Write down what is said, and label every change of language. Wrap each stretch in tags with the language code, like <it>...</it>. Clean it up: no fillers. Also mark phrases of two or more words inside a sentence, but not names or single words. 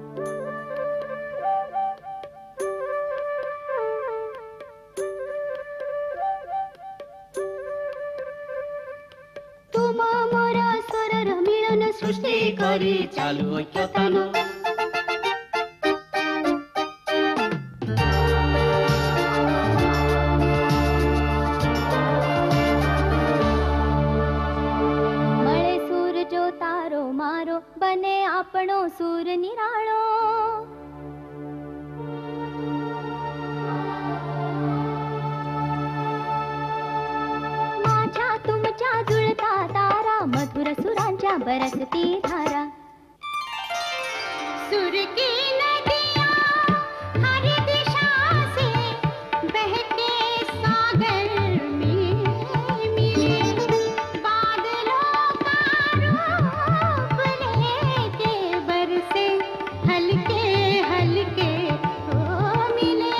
<as>তোমা মোরা স্বরর মিলন সৃষ্টি করি চালু ঐক্যতান.</as> <gu>મળે સૂર જો તારો મારો, બને આપણો સૂર નિરાળો.</gu> <mr>माझ्या तुमच्या जुळता तारा, मधुर सुरांच्या बरसती धारा.</mr> <hi>सुर की नदियाँ हर दिशा से बहते सागर में मिले, बादलों का रूप लेके बरसे हल्के हल्के हो मिले.</hi>